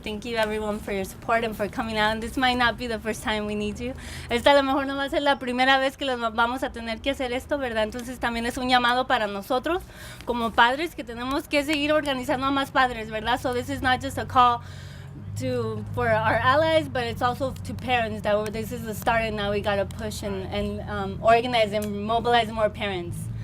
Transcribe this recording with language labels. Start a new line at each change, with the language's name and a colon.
English: Thank you everyone for your support and for coming out. And this might not be the first time we need you.
Spanish: Esta a lo mejor no va a ser la primera vez que los vamos a tener que hacer esto, ¿verdad? Entonces también es un llamado para nosotros como padres, que tenemos que seguir organizando a más padres, ¿verdad?
English: So this is not just a call for our allies, but it's also to parents that this is the start, and now we got to push and organize and mobilize more parents.